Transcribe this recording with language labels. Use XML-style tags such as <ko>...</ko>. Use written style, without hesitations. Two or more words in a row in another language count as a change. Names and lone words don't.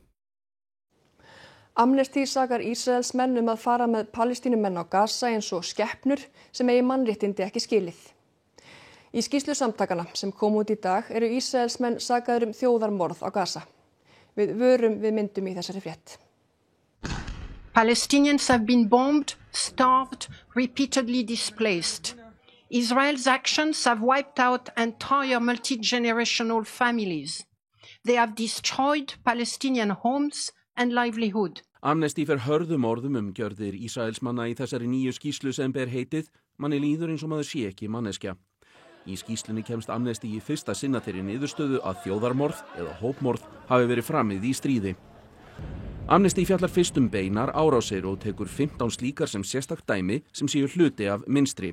<is>Amnesty sakar Ísraelsmenn að fara með Palestínumenn á Gaza eins og skepnur sem eigi mannréttindi ekki skilið. Í skýrslu samtakana sem kom út í dag eru Ísraelsmenn sakaðir þjóðarmorð á Gaza. Við vörum við myndum í þessari frétt.</is> <en>Palestinians have been bombed, starved, repeatedly displaced. Israel's actions have wiped out entire multi-generational families. They have destroyed Palestinian homes and livelihood.</en> <is>Amnesty fer hörðum orðum gjörðir Ísraelsmanna í þessari nýju skýrslu sem ber heitið Manni líður eins og maður sé ekki manneskja. Í skýrslunni kemst Amnesty í fyrsta sinna þeirri niðurstöðu að þjóðarmorð eða hópmorð hafi verið framið í stríði. Amnesty fjallar fyrst beinar árásir og tekur 15 slíkar sem sérstakt dæmi sem séu hluti af mynstri.</is>